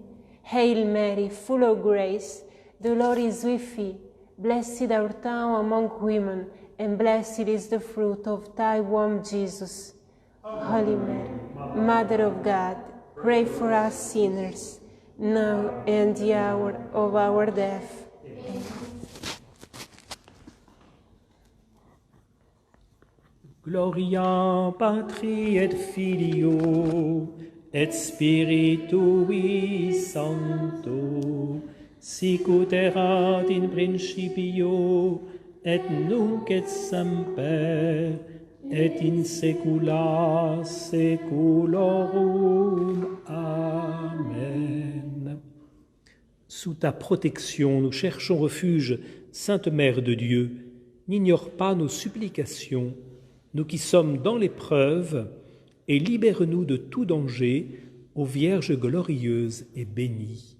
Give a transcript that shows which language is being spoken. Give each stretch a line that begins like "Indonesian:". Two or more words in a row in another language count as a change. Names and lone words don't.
English: Hail Mary, full of grace, the Lord is with thee. Blessed art thou among women, and blessed is the fruit of thy womb, Jesus. Holy Mary, Mother of God, pray for us sinners, now and the hour of our death. Amen.
Latin: Gloria Patri et Filio et Spiritui Sancto, sicut erat in principio et nunc et semper et in saecula saeculorum. Amen.
French: Sous ta protection, nous cherchons refuge, Sainte Mère de Dieu. N'ignore pas nos supplications, nous qui sommes dans l'épreuve, et libère-nous de tout danger, ô Vierge glorieuse et bénie.